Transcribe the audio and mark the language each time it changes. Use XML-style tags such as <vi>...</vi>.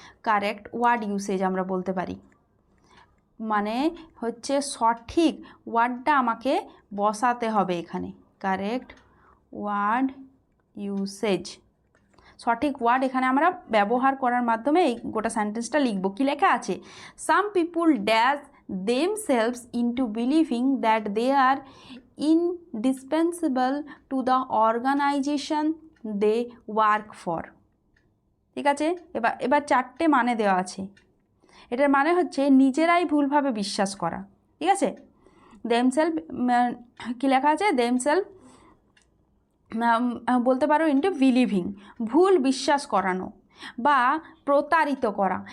<bn>Correct word usage আমরা বলতে পারি, মানে হচ্ছে সঠিক ওয়ার্ডটা আমাকে বসাতে হবে এখানে। কারেক্ট ওয়ার্ড ইউসেজ, সঠিক ওয়ার্ড এখানে আমরা ব্যবহার করার মাধ্যমে এই গোটা সেন্টেন্সটা লিখব। কি লেখা আছে?</bn> <en>Some people dash themselves into believing that they are indispensable to the organization they work for.</en> <bn>ঠিক আছে, এবার এবার চারটে মানে দেওয়া আছে। এটার মানে হচ্ছে নিজেরাই ভুলভাবে বিশ্বাস করা। ঠিক আছে, দেমসেলফ কী লেখা আছে, দেমসেলফ বলতে পারো ইন্টু বিলিভিং, ভুল বিশ্বাস করানো বা প্রতারিত করা।</bn>